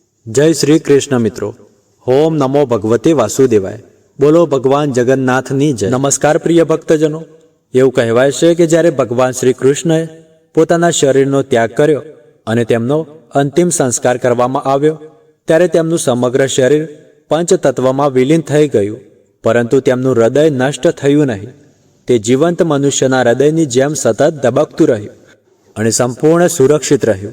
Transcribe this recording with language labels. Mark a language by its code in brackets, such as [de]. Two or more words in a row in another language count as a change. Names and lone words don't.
[hi] जय श्री कृष्ण मित्रों। [sa] ओम नमो भगवते वासुदेवाय। [gu] બોલો ભગવાન જગન્નાથની જય। [hi] नमस्कार प्रिय भक्तजनों। [gu] એવું કહેવાય છે કે જ્યારે ભગવાન શ્રી કૃષ્ણએ પોતાના શરીરનો ત્યાગ કર્યો અને તેમનો અંતિમ સંસ્કાર કરવામાં આવ્યો ત્યારે તેમનું સમગ્ર શરીર પંચતત્વમાં વિલીન થઈ ગયું, પરંતુ તેમનું હૃદય નષ્ટ થયું નહીં. તે જીવંત મનુષ્યના હૃદયની જેમ સતત ધબકતું રહ્યું અને સંપૂર્ણ સુરક્ષિત રહ્યું.